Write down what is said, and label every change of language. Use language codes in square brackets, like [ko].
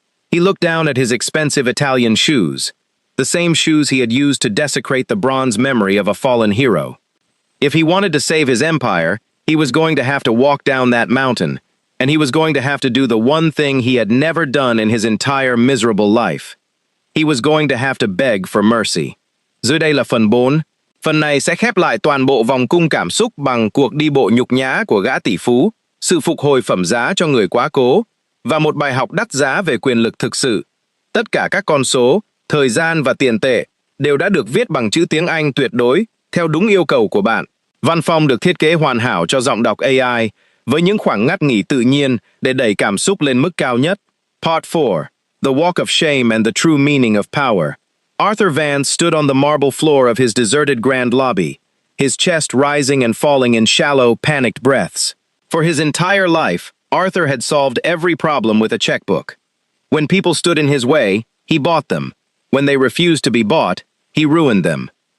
[en] He looked down at his expensive Italian shoes, the same shoes he had used to desecrate the bronze memory of a fallen hero. If he wanted to save his empire, he was going to have to walk down that mountain, and he was going to have to do the one thing he had never done in his entire miserable life. He was going to have to beg for mercy. [vi] Dưới đây là phần 4. Phần này sẽ khép lại toàn bộ vòng cung cảm xúc bằng cuộc đi bộ nhục nhã của gã tỷ phú, sự phục hồi phẩm giá cho người quá cố, và một bài học đắt giá về quyền lực thực sự. Tất cả các con số, thời gian và tiền tệ đều đã được viết bằng chữ tiếng Anh tuyệt đối theo đúng yêu cầu của bạn. Văn phòng được thiết kế hoàn hảo cho giọng đọc AI, với những khoảng ngắt nghỉ tự nhiên để đẩy cảm xúc lên mức cao nhất. [en] Part 4. The Walk of Shame and the True Meaning of Power. Arthur Vance stood on the marble floor of his deserted grand lobby, his chest rising and falling in shallow, panicked breaths. For his entire life, Arthur had solved every problem with a checkbook. When people stood in his way, he bought them. When they refused to be bought, he ruined them.